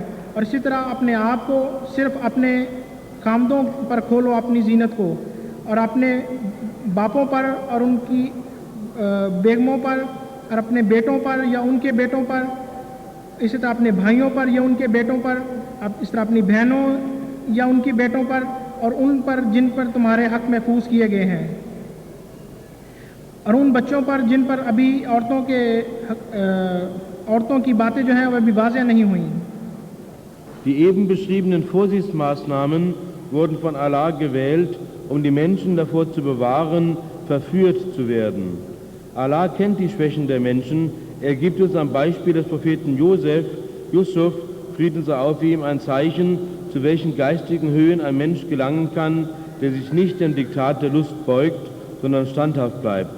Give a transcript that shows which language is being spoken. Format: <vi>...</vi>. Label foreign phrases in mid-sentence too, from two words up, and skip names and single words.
<ur>اور اسی طرح اپنے آپ کو صرف اپنے خامدوں پر کھولو اپنی زینت کو، اور اپنے باپوں پر اور ان کی بیگموں پر اور اپنے بیٹوں پر یا ان کے بیٹوں پر، اسی طرح اپنے بھائیوں پر یا ان کے بیٹوں پر، اس طرح اپنی بہنوں یا ان کی بیٹوں پر، اور ان پر جن پر تمہارے حق محفوظ کیے گئے ہیں، اور ان بچوں پر جن پر ابھی عورتوں کی باتیں جو ہیں وہ ابھی واضح نہیں ہوئیں۔</ur> <de>Die eben beschriebenen Vorsichtsmaßnahmen wurden von Allah gewählt, um die Menschen davor zu bewahren, verführt zu werden. Allah kennt die Schwächen der Menschen. Er gibt uns am Beispiel des Propheten Yusuf, Frieden sei auf ihm, ein Zeichen, zu welchen geistigen Höhen ein Mensch gelangen kann, der sich nicht dem Diktat der Lust beugt, sondern standhaft bleibt.</de>